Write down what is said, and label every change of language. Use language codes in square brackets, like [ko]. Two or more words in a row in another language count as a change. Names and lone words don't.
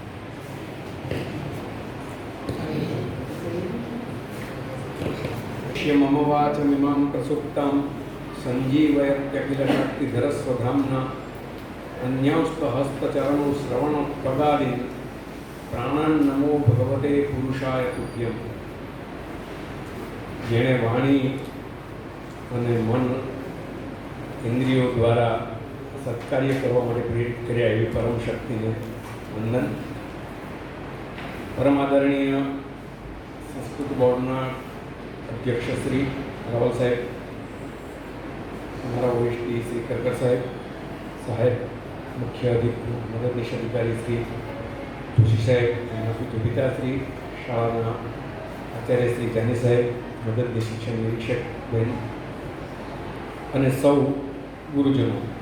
[sa] मम वाचमिमां प्रसुप्तां सञ्जीवयत्यखिलशक्तिधरस्वधाम्ना अन्यांस्तहस्तचरणौ श्रवणप्रदादीन् प्राणान्नमो भगवते पुरुषाय तुभ्यं। [gu] જેણે વાણી અને મન ઇન્દ્રિયો દ્વારા સત્કાર્ય કરવા માટે પ્રેરિત કર્યા એવી પરમ શક્તિને વંદન। પરમ આદરણીય સંસ્કૃત બોર્ડના અધ્યક્ષ શ્રી રાવલ સાહેબ, અમારા ઓએસટી શ્રી કરકર સાહેબ, મુખ્ય મદદનીશ અધિકારી શ્રી જોશી સાહેબ, એમના પુત્ર પિતાશ્રી, શાળાના આચાર્ય શ્રી જાની સાહેબ, મદદનીશ શિક્ષણ નિરીક્ષક બહેન અને સૌ ગુરુજનો।